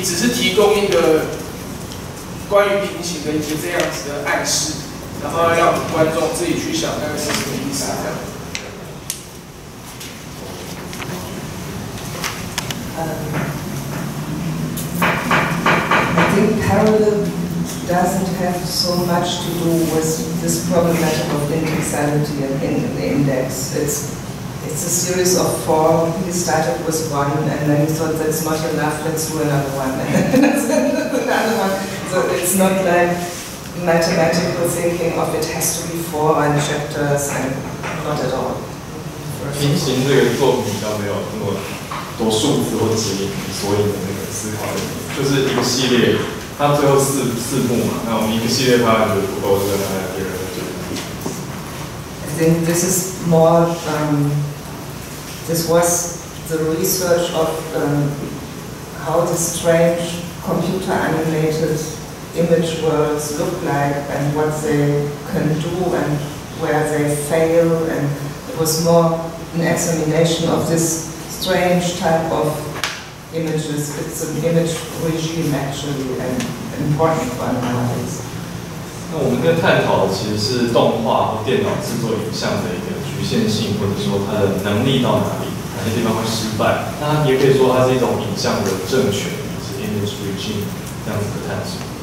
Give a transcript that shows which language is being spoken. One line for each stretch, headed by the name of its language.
Chinese: 只是提供一个关于平行的一些这样子的暗示，然后让观众自己去想那个是什么意思这样。
English: I think parallel doesn't have so much to do with this problematic of indexality in the index. It's a series of 4. He started with 1, and then he thought that's not enough, let's do another one. And another one. So it's not like mathematical thinking of it has to be 4 and chapters, and not at all.
Chinese: 平行这个作品比较没有那么多数字或指引索引的那个思考，就是一个系列，它最后四幕嘛，那我们一个系列拍完就不够，就拿来第二个就。
English: I think this is more. This was the research of how the strange computer-animated image worlds look like and what they can do and where they fail, and it was more an examination of this strange type of images. It's an image regime actually, an important one nowadays.
Chinese: 那我们在探讨的其实是动画或电脑制作影像的一个局限性，或者说它的能力到哪里，哪些地方会失败。那也可以说它是一种影像的政权，是
English: image regime
Chinese: 这样子的探索。